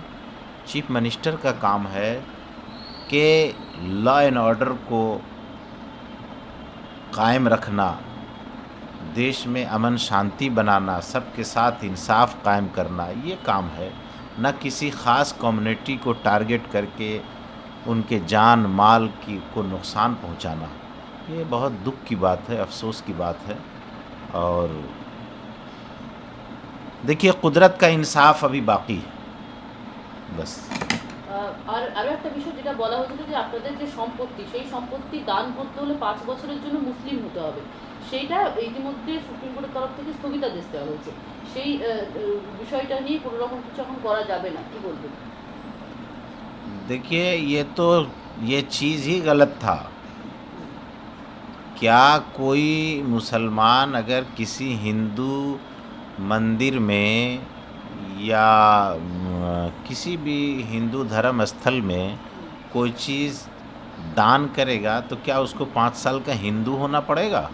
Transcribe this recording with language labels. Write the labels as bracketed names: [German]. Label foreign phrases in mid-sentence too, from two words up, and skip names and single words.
[English] chief minister [Urdu] کا کام ہے کہ [English] law and order [Urdu] کو قائم رکھنا، دیش میں امن شانتی بنانا، سب کے ساتھ انصاف قائم کرنا، یہ کام ہے، نہ کسی خاص کمیونٹی کو ٹارگٹ کر کے ان کے جان مال کو نقصان پہنچانا۔ یہ بہت دکھ کی بات ہے، افسوس کی بات ہے، اور دیکھیے قدرت کا انصاف ابھی باقی ہے بس۔ [Bangla] আর আরও একটা বিষয় যেটা বলা হয়েছিল যে আপনাদের যে সম্পত্তি, সেই সম্পত্তি দান করতে হলে 5 বছরের জন্য মুসলিম হতে হবে, সেইটা ইতিমধ্যে সুপ্রিম কোর্টের তরফ থেকে স্থগিতাদেশ দেওয়া হয়েছে। সেই বিষয়টা নিয়ে কোনো রকম কিছু এখন করা যাবে না, কি বলবেন? [Urdu] دیکھیے یہ چیز ہی غلط تھا۔ کیا کوئی مسلمان اگر کسی ہندو مندر میں یا کسی بھی ہندو دھرم استھل میں کوئی چیز دان کرے گا تو کیا اس کو 5 سال کا ہندو ہونا پڑے گا؟